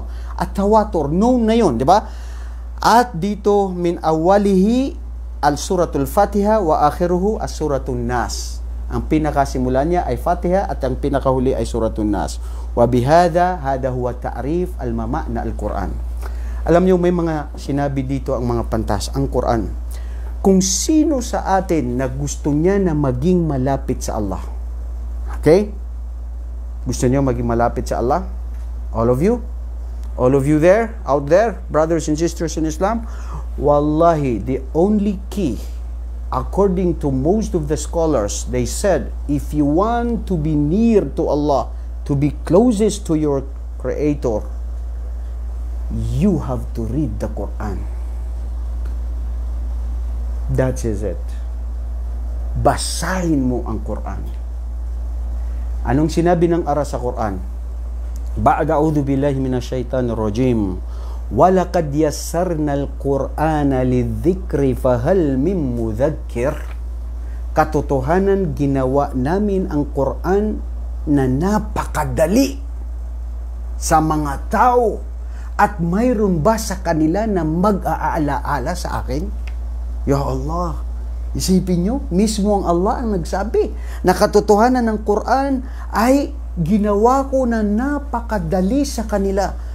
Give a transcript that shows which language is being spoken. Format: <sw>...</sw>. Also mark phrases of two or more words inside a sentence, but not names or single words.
<tl>At tawatur, known na yun, di ba? At dito,</tl> <ar>من أوله السورة الفاتحة وآخره السورة الناس.</ar> <tl>Ang pinakasimula niya ay Fatiha at ang pinakahuli ay</tl> <ar>سورة الناس. وبهذا، هذا هو تعريف المعنى القرآن.</ar> <tl>Alam niyo, may mga sinabi dito ang mga pantas, ang Quran. Kung sino sa atin na gusto niya na maging malapit sa Allah. Okay? Gusto niyo maging malapit sa Allah?</tl> <en>All of you? All of you there, out there, brothers and sisters in Islam? Wallahi, the only key, according to most of the scholars, they said, if you want to be near to Allah, to be closest to your Creator, you have to read the Quran. That is it.</en> <tl>Basahin mo ang Quran. Anong sinabi ng ara sa Quran?</tl> <ar>بعد أعوذ بالله من الشيطان الرجيم. وَلَقَدْ يَسَّرْنَا الْقُرْآنَ لِلذِّكْرِ فَهَلْ مِن مُذَكِّرٍ.</ar> <tl>Katotohanan, ginawa namin ang Quran na napakadali sa mga tao, at mayroon ba sa kanila na mag-aalaala sa akin?</tl> <ar>يا الله,</ar> <tl>isipin nyo, mismo ang Allah ang nagsabi na katotohanan ng Quran ay ginawa ko na napakadali sa kanila.</tl>